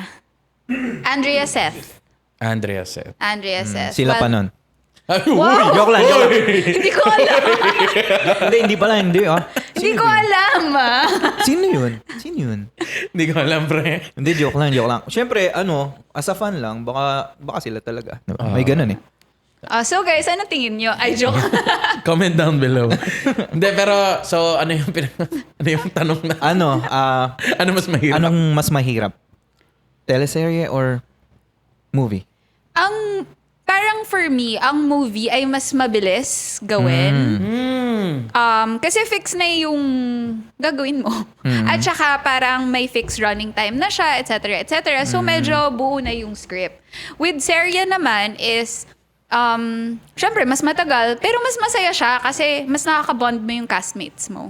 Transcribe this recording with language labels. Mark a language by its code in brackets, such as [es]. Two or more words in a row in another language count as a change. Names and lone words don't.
[tl] Andrea Seth. Andrea Seth. Andrea Seth. Sila pa Well, nun. Ay, Wow! Joke lang. Hindi ko alam. Hindi pala, hindi ah. Hindi ko alam. Sino yun? Hindi ko alam, pre. Hindi, joke lang. Siyempre, [en] as a fan [tl] lang, baka sila talaga. Diba? May ganun eh. So guys, ano tingin nyo? Ay, joke. [en] Comment down below. [tl] Hindi, pero, so, ano yung, ano yung tanong na? Ano mas mahirap? Anong mas mahirap? Teleserye or movie? Parang [en] for me, [tl] ang movie ay mas mabilis gawin. Kasi fix na yung gagawin mo. At saka parang may [en] fixed running time [tl] na siya, etc. etc. So medyo buo na yung script. With serye naman is, syempre mas matagal, pero mas masaya siya kasi mas nakaka-bond mo yung castmates mo.